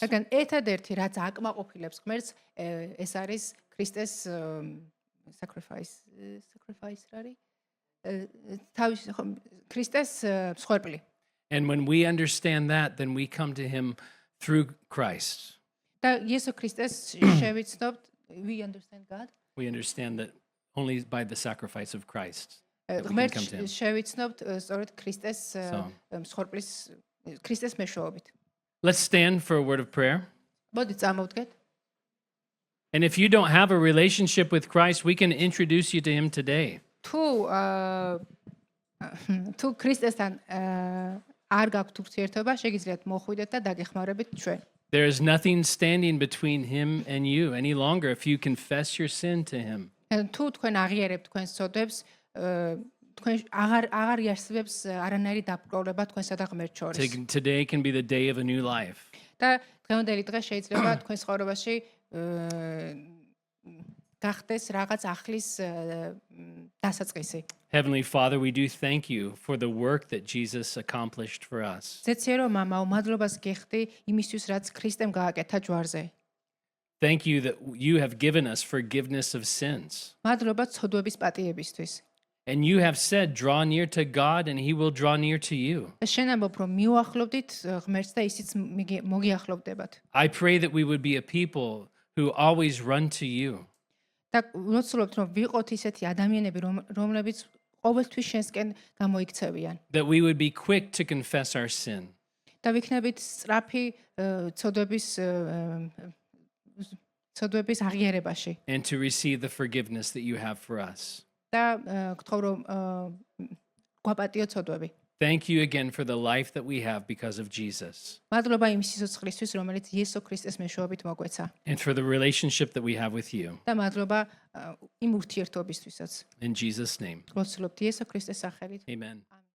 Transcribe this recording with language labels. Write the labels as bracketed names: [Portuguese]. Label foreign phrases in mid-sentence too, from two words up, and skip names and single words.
[Georgian] რადგან ერთადერთი რაც აკმაყოფილებს ღმერთს ეს არის ქრისტეს sacrifice რა არის? ქრისტეს მსხვერპლი. [English] And when we understand that, then we come to him through Christ. [Georgian] და იესო ქრისტეს შევიცნობთ, [English] we understand God. We understand that only by the sacrifice of Christ. [Georgian] ღმერთს შევიცნობთ სწორედ ქრისტეს მსხვერპლის ქრისტეს მეშვეობით. [English] Let's stand for a word of prayer. [Georgian] მოდი წამოვდგეთ. [English] And if you don't have a relationship with Christ, we can introduce you to him today. [Georgian] თუ ქრისტესთან არ გაქვთ ურთიერთობა, შეგიძლიათ მოხვიდეთ და დაგეხმარებით ჩვენ. [English] There is nothing standing between him and you any longer if you confess your sin to him. [Georgian] თუ თქვენ აღიარებთ თქვენს ცოდვებს, თქვენ აღარ იარსებებს არანაირი დაპყრობა თქვენსა და ღმერთს შორის. [English] Today can be the day of a new life. [Georgian] და დღევანდელი დღე შეიძლება თქვენს ცხოვრებაში გახდეს რაღაც ახლის დასაწყისი. [English] Heavenly Father, we do thank you for the work that Jesus accomplished for us. [Georgian] ზეცირო მამაო, მადლობას გიხდი იმისთვის, რაც ქრისტემ გააკეთა ჯვარზე. [English] Thank you that you have given us forgiveness of sins. [Georgian] მადლობა ცოდვების პატიებისთვის. [English] And you have said, draw near to God and he will draw near to you. [Georgian] და შენ ამბობ, რომ მიუახლოვდით ღმერთს და ისიც მოგიახლოვდებათ. [English] I pray that we would be a people who always run to you. [Georgian] და ვლოცულობთ, რომ ვიყოთ ისეთი ადამიანები, რომლებიც ყოველთვის შენსკენ გამოიქცევიან. [English] That we would be quick to confess our sin. [Georgian] და ვიქნებით სწრაფი ცოდვების აღიარებაში. [English] And to receive the forgiveness that you have for us. [Georgian] და გთხოვ, რომ გვაპატიო ცოდვები. [English] Thank you again for the life that we have because of Jesus. [Georgian] მადლობა იმ სიცოცხლისთვის, რომელიც იესო ქრისტეს მეშვეობით მოგვეცა. [English] And for the relationship that we have with you. [Georgian] და მადლობა იმ ურთიერთობისთვისაც. [English] In Jesus' name. [Georgian] გლოცულობთ იესო ქრისტეს სახელით. [English] Amen.